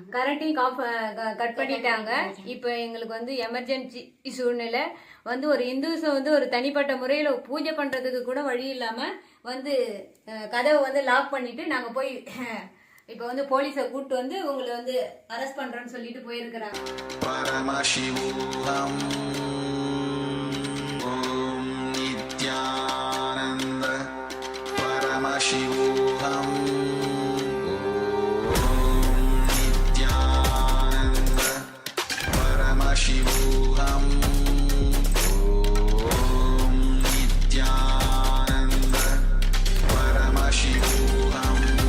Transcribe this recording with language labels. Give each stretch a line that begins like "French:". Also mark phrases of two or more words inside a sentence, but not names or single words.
Tamil: கரண்ட்டையும் கட் பண்ணிட்டாங்க. இப்போ எங்களுக்கு வந்து எமர்ஜென்சி சூழ்நிலை வந்து ஒரு இந்துஸை வந்து ஒரு தனிப்பட்ட முறையில் பூஜை பண்ணுறதுக்கு கூட வழி இல்லாமல் வந்து கதவை வந்து லாக் பண்ணிட்டு நாங்கள் போய் இப்போ வந்து போலீஸை கூப்பிட்டு வந்து உங்களை வந்து அரெஸ்ட் பண்ணுறோன்னு சொல்லிட்டு போயிருக்கிறாங்க.
Sanskrit: परमशिवोहम् ॐ नित्यानन्द परमशिवोहम् परमशिवोहम् ॐ नित्यानन्द परमशिवोहम्